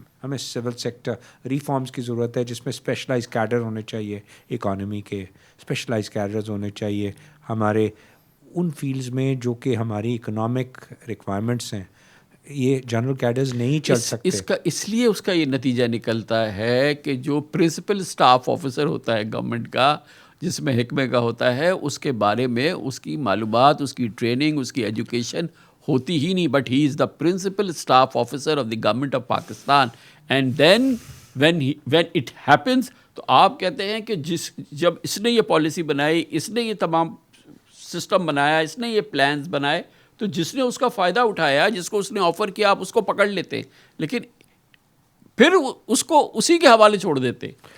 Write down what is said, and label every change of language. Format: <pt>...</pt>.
<ur>ہمیں civil sector reforms کی ضرورت ہے جس میں اسپیشلائز کیڈر ہونے چاہیے, اکانومی کے اسپیشلائز کیڈرز ہونے چاہیے ہمارے ان فیلڈز میں جو کہ ہماری اکنامک ریکوائرمنٹس ہیں. یہ جنرل کیڈرز نہیں چل سکتے. اس لیے اس کا یہ نتیجہ نکلتا ہے کہ جو پرنسپل اسٹاف آفیسر ہوتا ہے گورنمنٹ کا, جس میں حکمے کا ہوتا ہے, اس کے بارے میں اس کی معلومات, اس کی ٹریننگ, اس کی ایجوکیشن ہوتی ہی نہیں.</ur> <en>But he is the principal staff officer of the government of Pakistan. And then when it happens,</en> <ur>تو آپ کہتے ہیں کہ جب اس نے یہ پالیسی بنائی, اس نے یہ تمام سسٹم بنایا, اس نے یہ پلانز بنائے, تو جس نے اس کا فائدہ اٹھایا, جس کو اس نے آفر کیا, آپ اس کو پکڑ لیتے, لیکن پھر اس کو اسی کے حوالے چھوڑ دیتے.</ur>